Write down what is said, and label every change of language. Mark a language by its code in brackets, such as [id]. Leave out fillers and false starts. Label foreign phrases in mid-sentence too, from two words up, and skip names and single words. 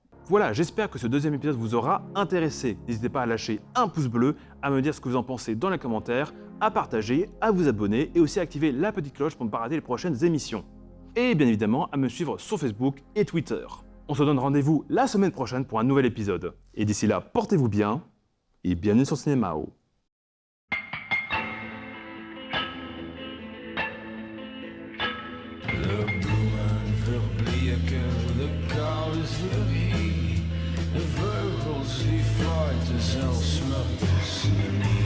[fr] Voilà, j'espère que ce deuxième épisode vous aura intéressé. N'hésitez pas à lâcher un pouce bleu, à me dire ce que vous en pensez dans les commentaires, à partager, à vous abonner et aussi à activer la petite cloche pour ne pas rater les prochaines émissions. Et bien évidemment, à me suivre sur Facebook et Twitter. On se donne rendez-vous la semaine prochaine pour un nouvel épisode. Et d'ici là, portez-vous bien et bienvenue sur Cinémao. [nl] De vleugels die fluiten, zelfs 's morgens neer.